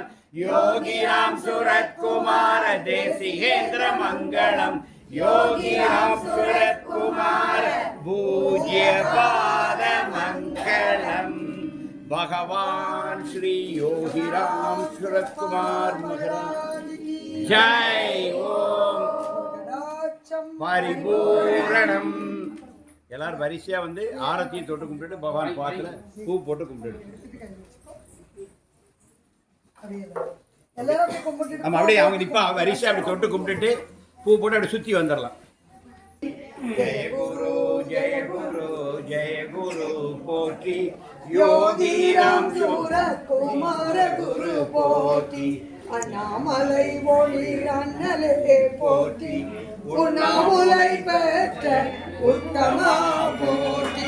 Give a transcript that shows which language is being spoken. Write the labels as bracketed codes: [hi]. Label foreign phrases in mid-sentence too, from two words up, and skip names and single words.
[sa] योगी राम सूरत कुमार देशिकेंद्र मंगलम योगी राम सूरत कुमार पूज्य पाद मंगलम भगवान श्री योगी राम सूरत कुमार महाराज जय ओम परिपूर्णम. [ta] எல்லாரும் வரிசையா வந்து ஆரத்தியை தொட்டு கும்பிட்டு பகவான் பாத்துல பூ போட்டு கும்பிட்டு நம்ம அப்படியே அவங்க நிப்பா வரிசையா அப்படி தொட்டு கும்பிட்டுட்டு பூ போட்டு அப்படி சுத்தி வந்துடலாம். ஜெய குரு ஜெய குரு ஜெய குரு போற்றி யோகி ராம் சூரத் குமார குரு போற்றி அண்ணாமலை ஒளி அண்ணலே போற்றி உண்ணாமுலை பெற்ற உத்தமா போற்றி.